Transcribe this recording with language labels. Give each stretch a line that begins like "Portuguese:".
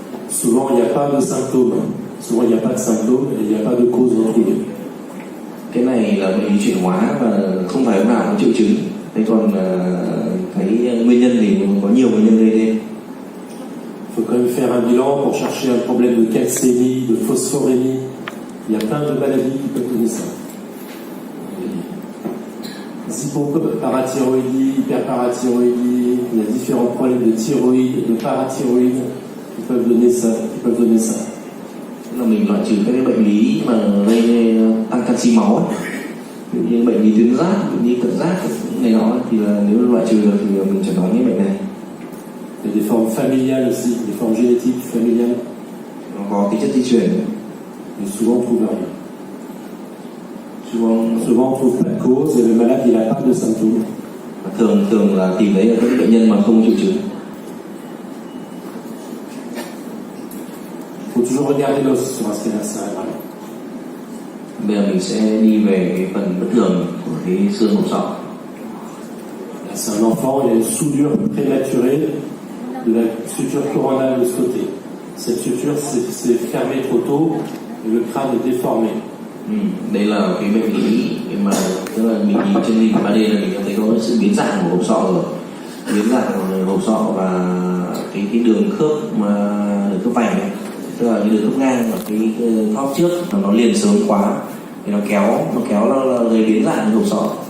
French: Souvent, il n'y a pas de symptômes. Souvent, il n'y a pas de symptômes et il n'y a pas de cause non plus.
Vietnamese: Cái này là bệnh lý chuyển hóa và không phải lúc nào có triệu chứng. Thế còn cái nguyên nhân thì có nhiều nguyên nhân gây nên.
French: Il faut quand même faire un bilan pour chercher un problème de calcémie, de phosphorémie. Il y a plein de maladies qui peuvent donner ça. Hypoparathyroïdie, hyperparathyroïdie, il y a différents problèmes de thyroïde, de parathyroïde qui peuvent donner ça.
Vietnamese: Là mình loại trừ các cái bệnh lý mà gây tăng canxi máu ấy. Ví dụ như bệnh lý tuyến giáp, bệnh lý cận giáp này nọ thì là nếu loại trừ được thì mình chẩn đoán cái bệnh này.
French: Il y a des formes familiales aussi, des formes génétiques familiales.
Vietnamese: Nó có tính chất di truyền.
French: Mais souvent on trouve rien. Souvent on trouve pas de cause et le malade il n'a pas de symptômes.
Vietnamese: Thường là tìm thấy là các bệnh nhân mà không triệu chứng.
French: Il faut toujours regarder l'os sur un scanner cérébral.
Vietnamese: Bây giờ mình sẽ đi về cái phần bất thường của cái xương hộp sọ.
French: Là c'est un enfant, il a une soudure prématurée de la suture coronale de ce côté. Cette suture s'est fermée trop tôt et le crâne est déformé.
Vietnamese: Đây là cái bệnh lý mà tức là mình nhìn trên hình 3D là mình thấy có sự biến dạng của hộp sọ rồi. biến dạng hộp sọ và cái đường khớp vành này, tức là cái đường khớp ngang và cái thóp trước nó liền sớm quá thì nó kéo nó gây biến dạng hộp sọ.